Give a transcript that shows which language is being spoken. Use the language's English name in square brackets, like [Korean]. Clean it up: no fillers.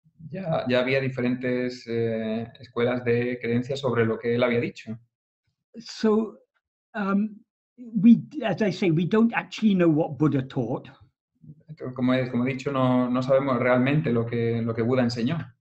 [Spanish] ya había diferentes escuelas de creencias sobre lo que él había dicho. [English] So as I say, we don't actually know what Buddha taught. [Spanish] Entonces, como he dicho, no sabemos realmente lo que Buda enseñó.